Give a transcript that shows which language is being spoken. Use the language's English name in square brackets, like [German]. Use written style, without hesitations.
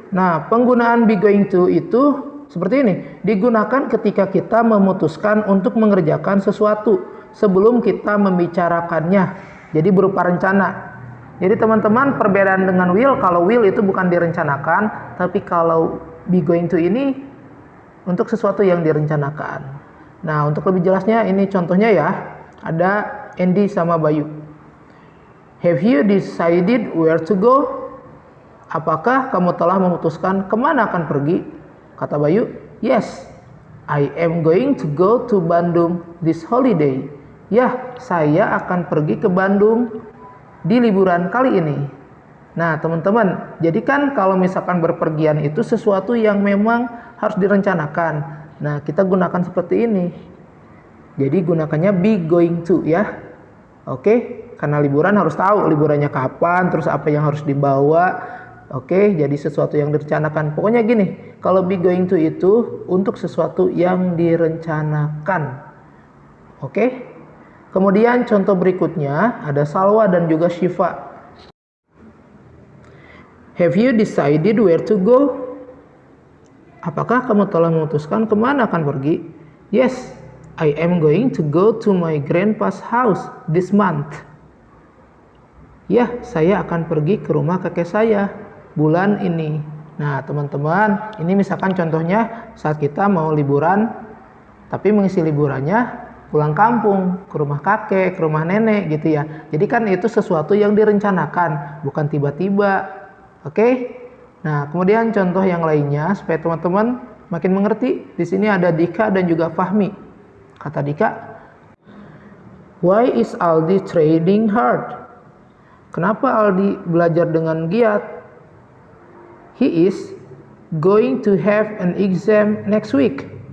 [Indonesian] Nah, penggunaan be going to itu seperti ini. Digunakan ketika kita memutuskan untuk mengerjakan sesuatu sebelum kita membicarakannya. Jadi berupa rencana. Jadi teman-teman, perbedaan dengan will, kalau will itu bukan direncanakan, tapi kalau be going to ini untuk sesuatu yang direncanakan. Nah, untuk lebih jelasnya ini contohnya ya. Ada Andy sama Bayu. [English] Have you decided where to go? [Indonesian] Apakah kamu telah memutuskan kemana akan pergi? Kata [English] Bayu, yes, I am going to go to Bandung this holiday. [Indonesian] Ya, saya akan pergi ke Bandung di liburan kali ini. Nah, teman-teman, jadi kan kalau misalkan berpergian itu sesuatu yang memang harus direncanakan. Nah, kita gunakan seperti ini. Jadi gunakannya be going to ya. Oke, karena liburan harus tahu liburannya kapan, terus apa yang harus dibawa. Oke, jadi sesuatu yang direncanakan. Pokoknya gini, kalau be going to itu untuk sesuatu yang direncanakan. Oke. Kemudian contoh berikutnya ada Salwa dan juga Syifa. [English] Have you decided where to go? [Indonesian] Apakah kamu telah memutuskan kemana akan pergi? [English] Yes, I am going to go to my grandpa's house this month. [Indonesian] Ya, saya akan pergi ke rumah kakek saya bulan ini. Nah, teman-teman, ini misalkan contohnya saat kita mau liburan, tapi mengisi liburannya pulang kampung, ke rumah kakek, ke rumah nenek gitu ya. Jadi kan itu sesuatu yang direncanakan, bukan tiba-tiba. Oke? Nah, kemudian contoh yang lainnya supaya teman-teman makin mengerti. Di sini ada Dika dan juga Fahmi. Kata [English] Dika, why is Aldi trading hard? [Indonesian] Kenapa Aldi belajar dengan giat? [English] He is going to have an exam next week.